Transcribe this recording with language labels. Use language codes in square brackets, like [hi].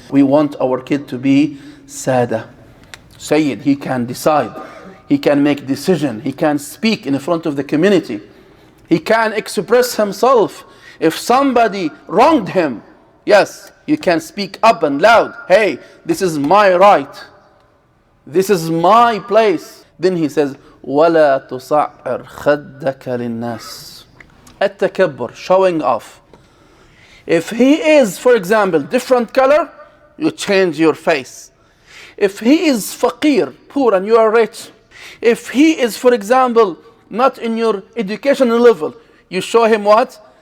[en] We want our kid to be Sada. Sayyid, he can decide. He can make decision. He can speak in front of the community. He can express himself. If somebody wronged him, yes, you can speak up and loud. Hey, this is my right. This is my place. Then he says, [ar] وَلَا تُصَعِّرْ خَدَّكَ لِلنَّاسِ. [en] التكبر, showing off. If he is, for example, different color, you change your face. If he is faqir, poor, and you are rich. If he is, for example, not in your educational level, you show him what?